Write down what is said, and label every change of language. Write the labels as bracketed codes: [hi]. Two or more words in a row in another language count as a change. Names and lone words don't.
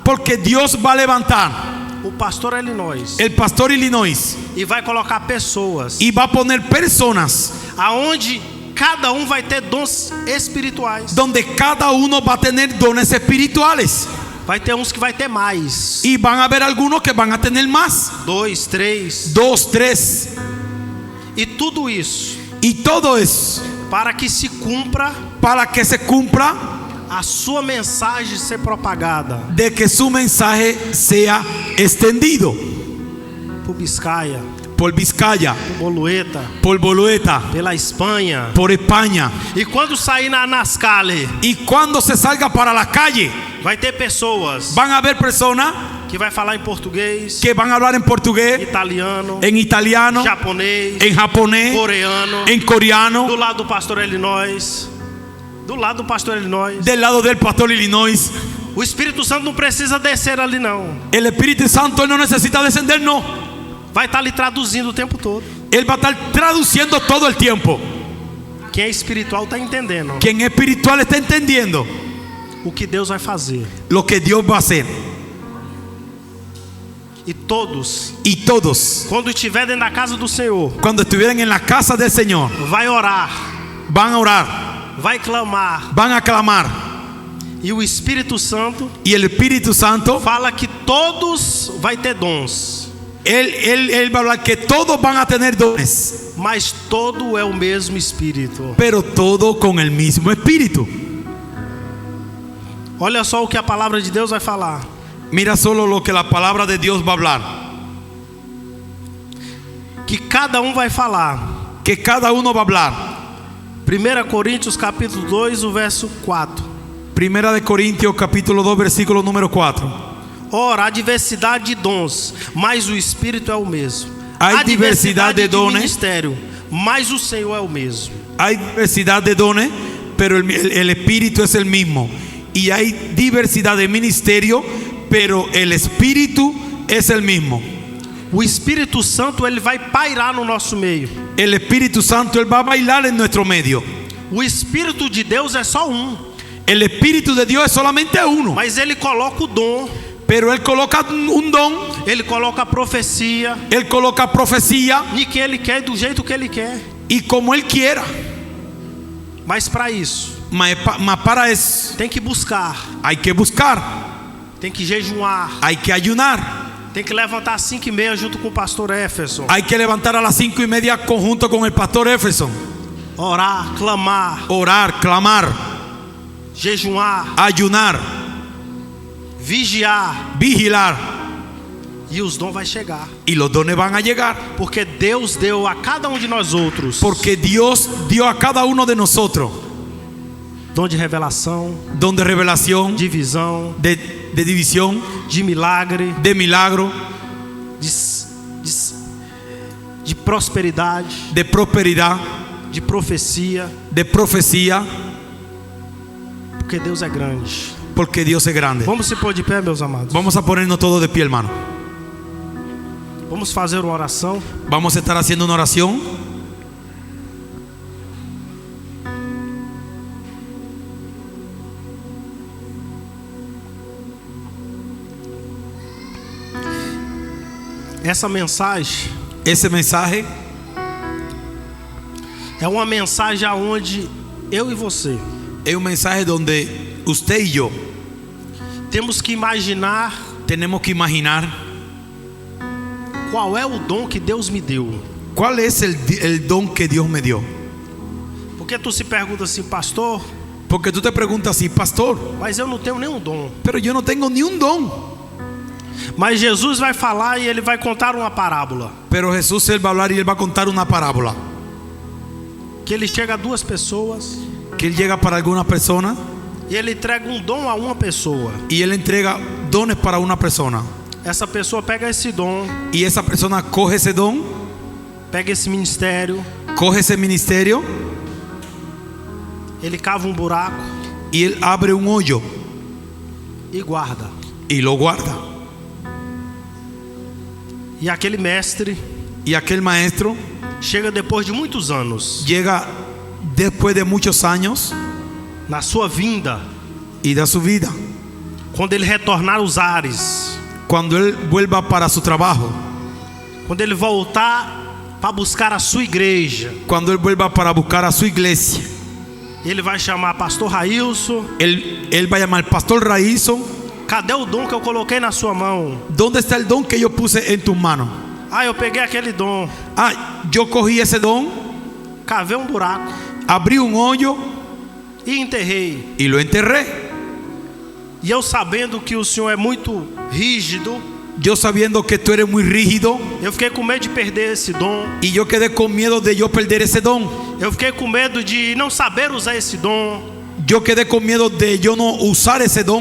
[es] porque Dios va a levantar [pt] o pastor Illinois [es] el pastor Illinois [pt] e vai colocar pessoas [es] y va a poner personas [pt] aonde cada vai ter dons espirituais. [es] donde cada uno va a tener dones espirituales. [pt] Vai ter uns que vai ter mais, [es] Y van a haber algunos que van a tener más, [pt] 2, 3, [es] 2, 3. [pt] e tudo isso [es] Y todo eso [pt] para que se cumpra [es] para que se cumpla [pt] a sua mensagem ser propagada [es] de que su mensaje sea extendido [pt] por Biscaia, [es] por Vizcaya, [pt] por Bolueta, [es] por Bolueta, [pt] pela Espanha. [es] por España. [pt] E quando sair na Nascale, [es] Y cuando se salga para la calle, [pt] vai ter pessoas [es] van a haber personas [pt] que vai falar em português, [es] que van a hablar en portugués, [pt] italiano, [es] en italiano, [pt] japonês, [es] en japonés, [pt] coreano, [es] en coreano, [pt] do lado do pastor Illinois, do lado do pastor Illinois. [es] del lado del pastor Illinois. [pt] O Espírito Santo não precisa descer ali não. [es] El Espíritu Santo él no necesita descender, no. [pt] Vai estar ali traduzindo o tempo todo. [es] Él va a estar traduciendo todo el tiempo. [pt] Quem é espiritual está entendendo [es] Quien es espiritual está entendiendo [pt] o que Deus vai fazer. [es] lo que Dios va a hacer. [pt] E todos, [es] Y todos, [pt] quando estiver dentro da casa do Senhor, [es] cuando estuvieran en la casa del Señor, [pt] vai orar, [es] van a orar, [pt] vai clamar. [es] van a clamar. [pt] E o Espírito Santo [es] Y el Espíritu Santo, [pt] fala que todos vai ter dons, [es] él va a hablar que todos van a tener dones, [pt] mas todo é o mesmo Espírito. [es] pero todo con el mismo Espíritu. [pt] Olha só o que a palavra de Deus vai falar. [es] Mira solo lo que la palabra de Dios va a hablar. [pt] Que cada um vai falar. [es] Que cada uno va a hablar. [pt] 1 Coríntios capítulo 2, o verso 4. [es] Primera de Corintios capítulo 2 versículo número 4. [pt] Ora, há diversidade de dons, mas o Espírito é o mesmo. Há diversidade de dones, ministério, mas o Senhor é o mesmo. [es] Hay diversidad de dones, pero el Espíritu es el mismo. Y hay diversidad de ministerio, pero el Espíritu es el mismo. [pt] O Espírito Santo, ele vai pairar no nosso meio. [es] El Espíritu Santo, Él va a bailar en nuestro medio. [pt] O Espírito de Deus é só um, [es] El Espíritu de Dios es solamente uno, [pt] mas ele coloca o dom, [es] pero Él coloca un don, [pt] ele coloca a profecia, [es] Él coloca profecía [pt] de que ele quer, do jeito que ele quer. [es] y como Él quiera. [pt] Mas para isso, [es] Mas para eso [pt] tem que buscar, [es] hay que buscar, [pt] tem que jejuar, [es] hay que ayunar, [pt] tem que levantar às 5:30 junto com o pastor Éfeson, [es] hay que levantar a las 5:30 conjunto con el pastor Éfeson, [pt] orar, clamar, [es] orar, clamar, [pt] jejuar, [es] ayunar, [pt] vigiar, [es] vigilar, [pt] e os dons vai chegar. [es] y los dones van a llegar. [pt] Porque Deus deu a cada um de nós outros [es] Porque Dios dio a cada uno de nosotros [pt] dom de revelação, [es] don de revelación, [pt] de visão, [es] de división, [pt] de milagre, [es] de milagro, [pt] de prosperidade, [es] de prosperidad, [pt] de profecia. [es] de profecía, [pt] Porque Deus é grande. [es] porque Dios es grande. [pt] Vamos se pôr de pé, meus amados. [es] Vamos a ponernos todos de pie, hermano. [pt] Vamos fazer uma oração. [es] Vamos a estar haciendo una oración. [pt] Essa mensagem [es] Ese mensaje [pt] é uma mensagem aonde eu e você [es] es un mensaje donde usted y yo [pt] temos que imaginar [es] tenemos que imaginar [pt] qual é o dom que Deus me deu. [es] cuál es el don que Dios me dio. [pt] Porque tu se pergunta assim, pastor, [es] Porque tú te preguntas así, pastor, [pt] mas eu não tenho nenhum dom. [es] pero yo no tengo ni un don. [pt] Mas Jesus vai falar e ele vai contar uma parábola. [es] Pero Jesús, Él va a hablar y Él va a contar una parábola. [pt] Que ele chega a duas pessoas [es] Que Él llega para alguna persona [pt] e ele entrega um dom a uma pessoa. [es] y Él entrega dones para una persona. [pt] Essa pessoa pega esse dom, [es] Y esa persona coge ese don, [pt] pega esse ministério, [es] coge ese ministerio [pt] ele cava um buraco [es] y Él abre un hoyo [pt] e guarda. [es] y lo guarda. [pt] E aquele mestre [es] Y aquel maestro [pt] chega depois de muitos anos, [es] llega después de muchos años [pt] na sua vinda, [es] y da su vida. [pt] quando ele retornar os ares, [es] Cuando Él vuelva para su trabajo, [pt] quando ele voltar para buscar a sua igreja, [es] cuando Él vuelva para buscar a su iglesia, [pt] ele vai chamar pastor Railson. [es] Él va a llamar pastor Raízo. [pt] Cadê o dom que eu coloquei na sua mão? [es] ¿Dónde está el don que yo puse en tus manos? [pt] Ah, eu peguei aquele dom, [es] Ah, yo cogí ese don, [pt] cavei um buraco [es] abrí un hoyo [pt] e enterrei. [es] y lo enterré. [pt] E eu sabendo que o Senhor é muito rígido, [es] Yo sabiendo que tú eres muy rígido, [pt] eu fiquei com medo de perder esse dom. [es] y yo quedé con miedo de yo perder ese don. [pt] Eu fiquei com medo de não saber usar esse dom. [es] Yo quedé con miedo de yo no usar ese don.